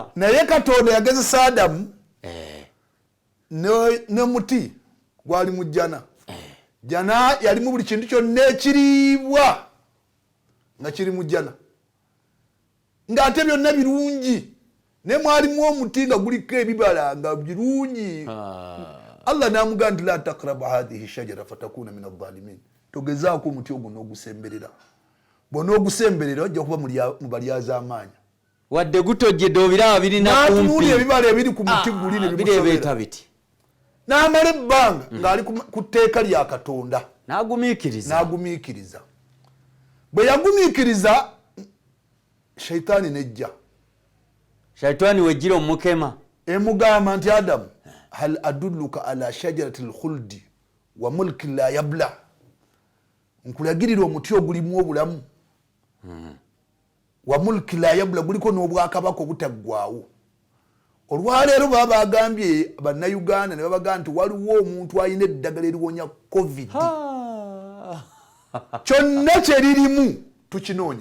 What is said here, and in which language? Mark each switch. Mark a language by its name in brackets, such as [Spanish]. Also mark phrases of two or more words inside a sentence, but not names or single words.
[Ganda] naye Katonda yagezesa Adamu ne muti gwali mu jjana jana yalimu buli kintu kyonna ekiriibwa nga kiri mu jjana ng'ate byonna birungi ne mwalimu omuti nga guliko ebibala nga birungi Allah n'amugamba nti [Arabic] لا تقربا هذه الشجرة فتكونا من الظالمين [Ganda] togezaako omuti ogwo n'ogusemberera bw'onoogusemberera ojja kuba mu balyaza amaanyi wadde gutojjedde obiraba birina kumpi ebibala ebiri ku muti guli ne bimusobera biti n'amala ebbanga ng'ali ku tteeka lya Katonda n'agumiikiriza bwe yagumiikiriza Shaitaani nejja Shaitaani wejjira omukema emugamba nti Adamu [Arabic] هل أدلك على شجرة الخلد وملك لا يبلى [Ganda] nkulagirira omuti ogulimu obulamu [Arabic] وملك لا يبلى [Ganda] guliko n'obwakabaka obutaggwaawo olwaleero baba bagambye bannayuganda ne babagamba nti waliwo omuntu alina eddagala eriwonya covid kyonna kyeririmu tukinoonya